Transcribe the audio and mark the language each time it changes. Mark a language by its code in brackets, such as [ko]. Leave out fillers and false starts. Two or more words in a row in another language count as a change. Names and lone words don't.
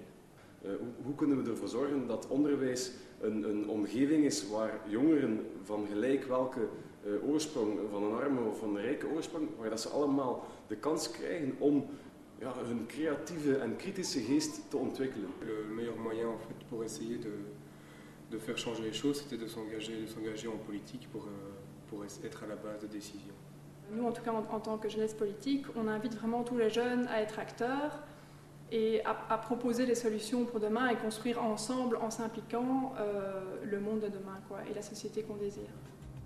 [nl] Hoe kunnen we ervoor zorgen dat onderwijs een omgeving is waar jongeren van gelijk welke oorsprong, van een arme of van een rijke oorsprong, waar dat ze allemaal de kans krijgen om hun creatieve en kritische geest te ontwikkelen? [fr] Le meilleur moyen en fait, pour essayer de faire changer les choses, c'était de s'engager en politique pour être à la base des décisions. Nous, en tout cas, en tant que jeunesse politique, on invite vraiment tous les jeunes à être acteurs et à proposer des solutions pour demain et construire ensemble, en s'impliquant, le monde de demain, quoi, et la société qu'on désire.